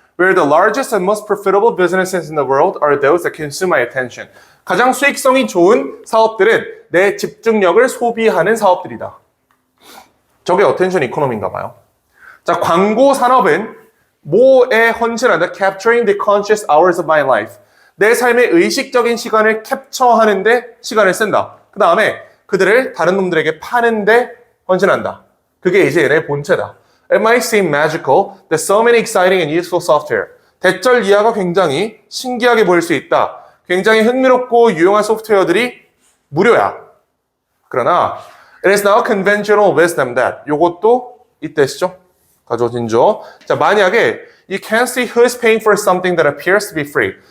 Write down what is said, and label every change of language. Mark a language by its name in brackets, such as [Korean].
[English] Where the largest and most profitable businesses in the world are those that consume my attention. [Korean] 가장 수익성이 좋은 사업들은 내 집중력을 소비하는 사업들이다. 저게 attention economy인가 봐요. 자, 광고 산업은 뭐에 헌신한다? [English] Capturing the conscious hours of my life. [Korean] 내 삶의 의식적인 시간을 캡처하는데 시간을 쓴다. 그 다음에 그들을 다른 놈들에게 파는데 헌신한다. 그게 이제 얘네 본체다. [English] It might seem magical that so many exciting and useful software. [Korean] 대절 이하가 굉장히 신기하게 보일 수 있다. 굉장히 흥미롭고 유용한 소프트웨어들이 무료야. 그러나 [English] it is now conventional wisdom that [Korean] 요것도 이때시죠? 가져오진죠. 자, 만약에 [English] you can't see who is paying for something that appears to be free.